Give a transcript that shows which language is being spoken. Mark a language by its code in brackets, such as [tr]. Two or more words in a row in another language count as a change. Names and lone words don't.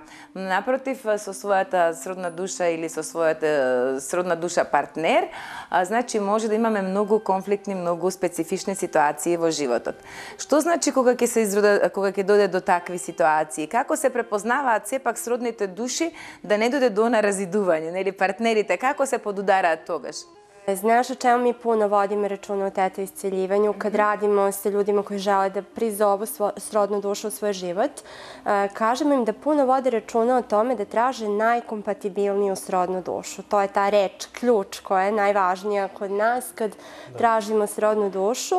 [mk] Напротив, со својата сродна душа или со својата сродна душа партнер, значи може да имаме многу конфликтни, многу специфични ситуации во животот. Што значи кога ќе дојде до такви ситуации? Како се препознаваат сепак сродните души да не дојде до разидување, нели партнерите, како се подудараат тогаш? [sr] Znaš o čemu mi puno vodimo računa u teta isceljivanju kad radimo sa ljudima koji žele da prizovu srodnu dušu u svoj život? Kažemo im da puno vode računa o tome da traže najkompatibilniju srodnu dušu. To je ta reč, ključ koja je najvažnija kod nas kad tražimo srodnu dušu.